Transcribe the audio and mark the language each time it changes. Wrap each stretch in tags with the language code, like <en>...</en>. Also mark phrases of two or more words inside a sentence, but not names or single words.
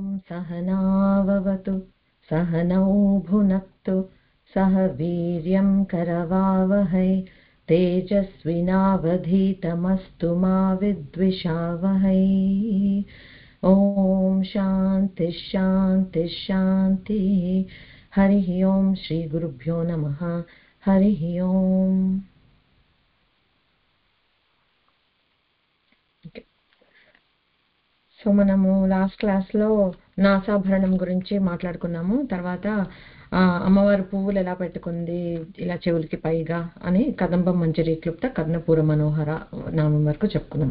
<sa>सहनाववतु सहनौ भुनक्तु सह वीर्यं करवावहै तेजस्विनावधीतमस्तु मा विद्विषावहै। ओम शांति शांति शांति। हरि ओम। श्री गुरुभ्यो नमः। हरि ओम।</sa> <te>సో మనము లాస్ట్ క్లాస్లో నాసాభరణం గురించి మాట్లాడుకున్నాము. తర్వాత అమ్మవారు పువ్వులు ఎలా పెట్టుకుంది ఇలా చెవులకి పైగా అని కదంబం మంజరి క్లుప్త కర్ణపూర మనోహర నామం వరకు చెప్పుకున్నాం.</te>